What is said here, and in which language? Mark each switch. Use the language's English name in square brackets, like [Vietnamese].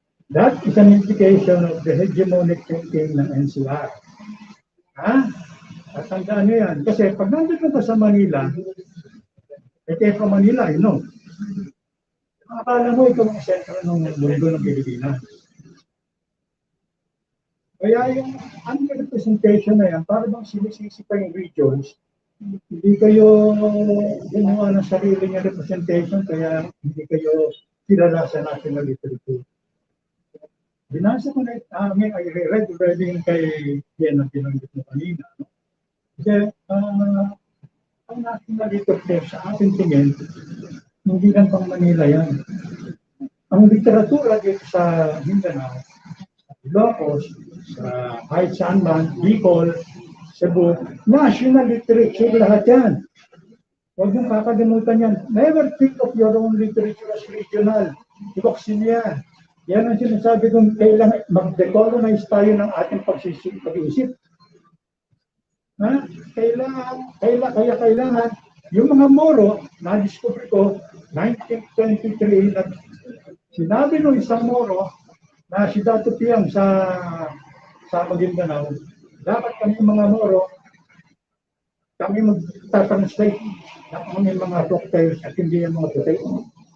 [English] That is an implication of the hegemonic thinking ng NCR. [Filipino] Ha? At tandaan nyo yan. Kasi pag nandito ka sa Manila, [English] from Manila, you know, [Filipino] akala mo ikaw ang sentro ng mundo ng Pilipinas. Kaya yung under-representation na yan, para bang sinisisi pa yung regions, hindi kayo gumawa ng sarili ng representation, kaya hindi kayo kilala sa national literature. Binasa ko na, [English] I read already [Filipino] kay Jen ang pinanggit mo kanina. Kasi ang national literature sa ating tingin, hindi lang pang Manila yan. Ang literatura dito sa Mindanao, sa Ilocos, sa kahit saan man, Bicol, Cebu, national literature lahat yan. Huwag mong kakalimutan yan. [English] Never think of your own literature as regional. [Filipino] Ibuksin yan. Yan ang sinasabi kong kailangan mag-decolonize tayo ng ating pag-iisip. Kaya kailangan yung mga Moro, na-discover ko, 1923, sinabi nung isang Moro na si Dato Piang sa Mindanao, dapat kami mga Moro, kami mag-translate ng aming mga folktales at hindi yung mga potato.